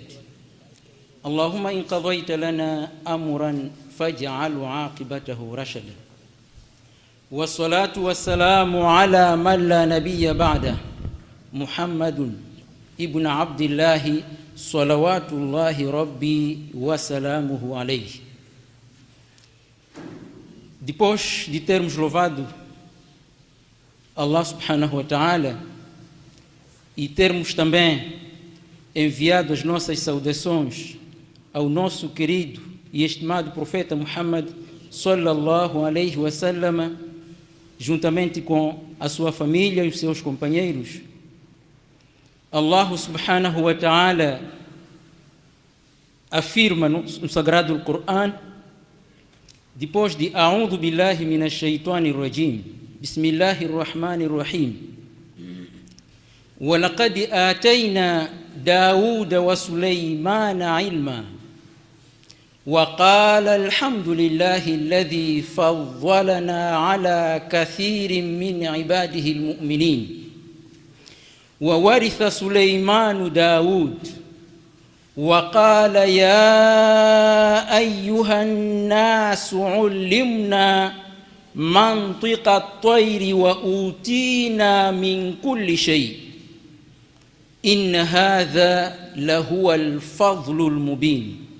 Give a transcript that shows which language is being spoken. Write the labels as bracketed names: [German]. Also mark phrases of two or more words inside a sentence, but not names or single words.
[Arabic] اللهم إن قضيت لنا أمرا فاجعل عاقبته رشدا. والصلاة والسلام على من لا نبي بعده محمد ابن عبد الله صلوات الله ربي وسلامه عليه. [Portuguese] Depois de termos louvado Allah [Arabic] سبحانه وتعالى [Portuguese] e termos também enviado as nossas saudações ao nosso querido e estimado profeta Muhammad [Arabic] صلى الله عليه وسلم, [Portuguese] juntamente com a sua família e os seus companheiros, [Arabic] الله سبحانه وتعالى [Portuguese] afirma no sagrado Coran, depois de [Arabic] أعوذ بالله من الشيطان الرجيم بسم الله الرحمن الرحيم, وَلَقَدْ آتَيْنَا دَاوُودَ وَسُلَيْمَانَ عِلْمًا وَقَالَ الْحَمْدُ لِلَّهِ الَّذِي فَضَّلَنَا عَلَى كَثِيرٍ مِّنْ عِبَادِهِ الْمُؤْمِنِينَ وَوَرِثَ سُلَيْمَانُ دَاوُودَ وَقَالَ يَا أَيُّهَا النَّاسُ عُلِّمْنَا مَنطِقَ الطَّيْرِ وَأُوتِينَا مِنْ كُلِّ شَيْءٍ إن هذا لهو الفضل المبين.